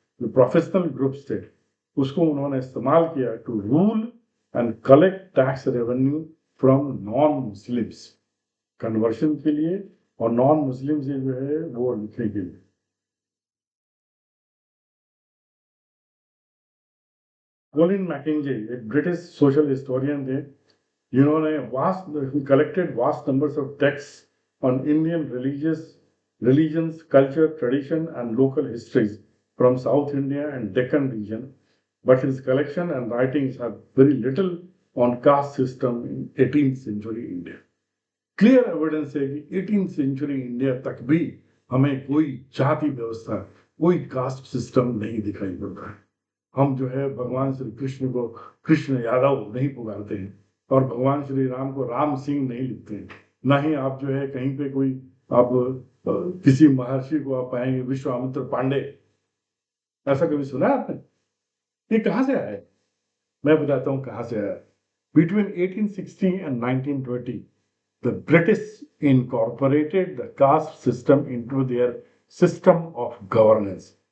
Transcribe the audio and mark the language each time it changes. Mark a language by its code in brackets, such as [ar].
[hi] जो professional groups थे उसको उन्होंने इस्तेमाल किया [en] to rule and collect tax revenue from non Muslims, [hi] conversion के लिए और नॉन मुस्लिम से जो है वो लिखने के लिए। कोलिन मैकेंजे एक ब्रिटिश सोशल हिस्टोरियन थे जिन्होंने [en] collected vast numbers of texts on Indian religions, culture, tradition, and local histories from South India and Deccan region. But his collection and writings have very little on caste system in 18th century India. [hi] Clear evidence है कि 18th century India तक भी हमें कोई जाति व्यवस्था, कोई caste system नहीं दिखाई पड़ता है। हम जो है भगवान श्री कृष्ण को कृष्ण यादव नहीं पुकारते हैं और भगवान श्री राम को राम सिंह नहीं लिखते हैं। ना ही आप जो है कहीं पे कोई आप किसी महर्षि को आप पाएंगे विश्वामित्र पांडे, ऐसा कभी सुना है आपने? ये कहाँ से आया है? मैं बताता हूँ कहाँ से आया। [en] Between 1860 and 1920, the British incorporated the caste system into their system of governance.